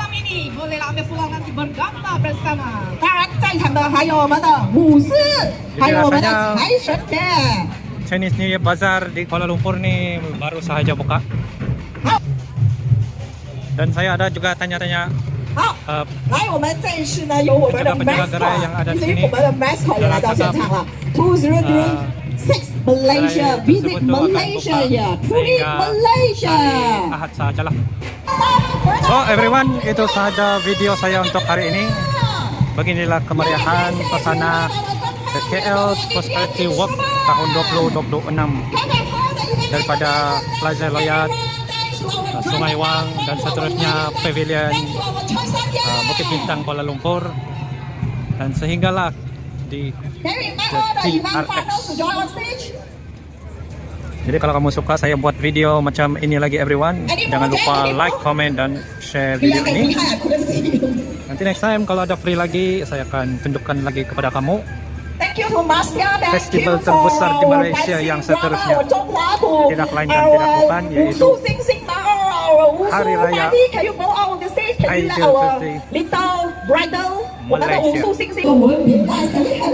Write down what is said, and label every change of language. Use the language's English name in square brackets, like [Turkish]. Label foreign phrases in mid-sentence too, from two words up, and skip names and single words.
[Malay] Jadi rasanya Chinese New Year Bazaar di Kuala Lumpur nih baru sahaja buka. Dan saya ada juga tanya-tanya [Chinese] 好，来，我们正式呢由我们的 mascot， 已经我们的 mascot 也来到现场了。2026 Malaysia visit Malaysia ya, truly Malaysia. [Malay] Ahad sajalah. So everyone, itu sahaja video saya untuk hari ini. Beginilah kemeriahan suasana The KL Prosperity Walk tahun 2026 daripada Plaza Loyat, Sungai Wang dan seterusnya Pavilion Bukit Bintang Kuala Lumpur, dan sehinggalah di TRX. Jadi kalau kamu suka saya buat video macam ini lagi everyone, jangan lupa [English] like, comment [Malay] dan share video ini. Nanti [English] next time [Malay] kalau ada free lagi saya akan tunjukkan lagi kepada kamu festival terbesar di Malaysia yang seterusnya. Tidak lain dan tidak bukan yaitu Hari Raya Aidilfitri Malaysia.